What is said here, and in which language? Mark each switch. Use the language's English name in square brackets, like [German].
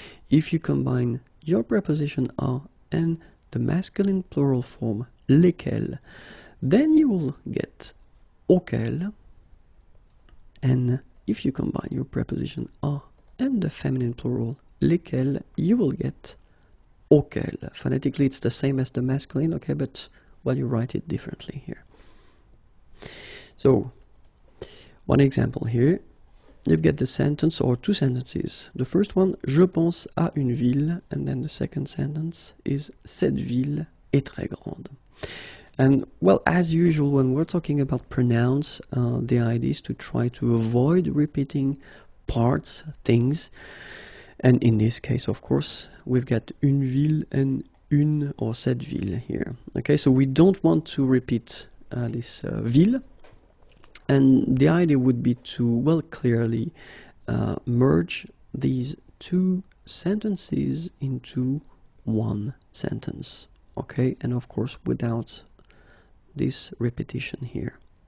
[English] If you combine your preposition a and the masculine plural form lesquels, then you will get auquel, and if you combine your preposition a and the feminine plural lesquels, you will get auquel. Phonetically it's the same as the masculine, okay, but well, you write it differently here. So one example here, you get the sentence or 2 sentences. The first one, [French] je pense à une ville, [English] and then the second sentence is [French] cette ville est très grande. [English] And well, as usual, when we're talking about pronouns, the idea is to try to avoid repeating parts, things. And in this case, of course, we've got une ville and une or cette ville here. Okay, so we don't want to repeat this ville. And the idea would be to, well, clearly merge these 2 sentences into one sentence, okay? And of course, without this repetition here.